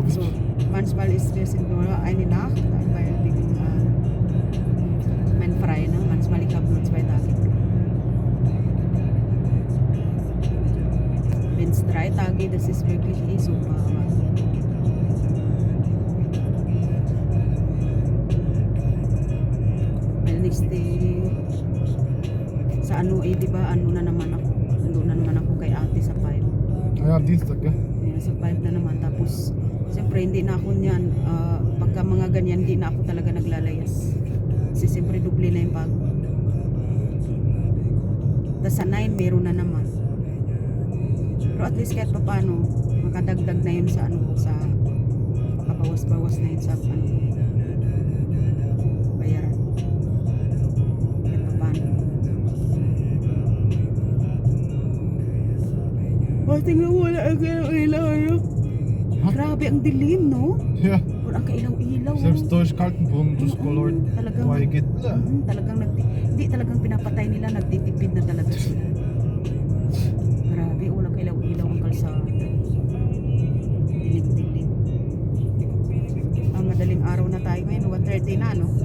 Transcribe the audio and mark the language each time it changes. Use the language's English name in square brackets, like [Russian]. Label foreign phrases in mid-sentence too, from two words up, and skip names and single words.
[German] So, manchmal wir sind nur eine Nacht, weil wegen mein frei, ne? Manchmal ich habe nur 2 Tage. Wenn es 3 Tage, das ist wirklich eh super. [Filipino] Aber weil sa ano eh, di ba, ano na naman ako. Nandun na naman ako kay ate sa 5. [German] ja, Dienstag, gell? [Filipino] Yeah, sa 5 na naman. Tapos, siyempre, hindi na ako niyan. Pagka mga ganyan, hindi na ako talaga naglalayas. Kasi siyempre, doble na yung pagod. Tapos sa 9, meron na naman. Pero at least kahit pa paano, makadagdag na yun sa ano ko, sa makabawas-bawas na yun sa ano, bayaran. Kahit pa paano. Oh, tingnan mo, wala ang ilaw, ano? Ha? Grabe, ang dilim, no? Ja. Wala ang kailaw-ilaw. [German] Selbst durch Kaltenbrunn, durch Color, [Filipino] Talagang, geht. talagang hindi talagang pinapatay nila, nagtitipid na talaga sila. Grabe, walang kailaw-ilaw ang kalsada. Dilim-dilim. Madaling araw na tayo ngayon, 1:30 na, no?